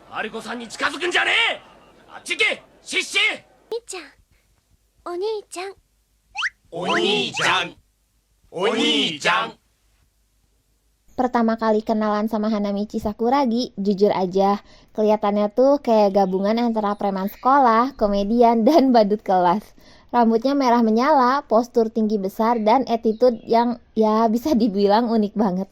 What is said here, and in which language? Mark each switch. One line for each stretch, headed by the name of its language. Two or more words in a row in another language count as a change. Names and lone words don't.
Japanese: マリコさんに近づくんじゃねえ。あっち行け、シッシ。兄ちゃん、お兄ちゃん。お兄ちゃん、お兄ちゃん。
Indonesian: Pertama kali kenalan sama Hanamichi Sakuragi, jujur aja, kelihatannya tuh kayak gabungan antara preman sekolah, komedian, dan badut kelas. Rambutnya merah menyala, postur tinggi besar, dan attitude yang ya bisa dibilang unik banget.